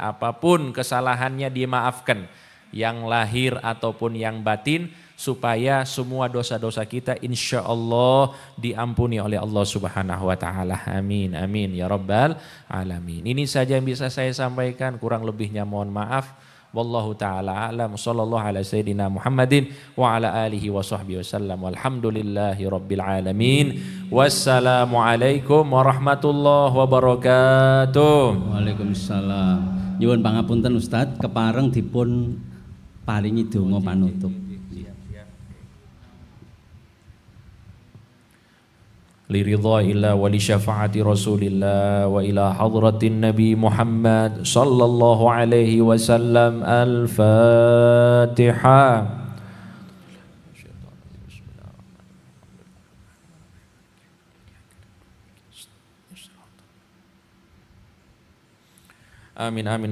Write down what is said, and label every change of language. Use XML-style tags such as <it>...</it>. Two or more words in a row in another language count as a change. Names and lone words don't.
<id>Apapun kesalahannya dimaafkan, yang lahir ataupun yang batin, supaya semua dosa-dosa kita</id> <ar>إن شاء الله</ar> <id>diampuni oleh</id> <ar>الله سبحانه وتعالى. آمين آمين يا رب العالمين.</ar> <id>Ini saja yang bisa saya sampaikan, kurang lebihnya mohon maaf.</id> <ar>والله تعالى أعلم. صلى الله على سيدنا محمد وعلى آله وصحبه وسلم. والحمد لله رب العالمين. والسلام عليكم ورحمة الله وبركاته. Waalaikumsalam.</ar> <jv>Nyuwun pangapunten Ustaz, kepareng dipun paringi donga panutup.</jv> <ar>لرضا إلا ولشفاعة رسول الله وإلى حضرة النبي محمد صلى الله عليه وسلم. الفاتحة. آمين آمين.</ar>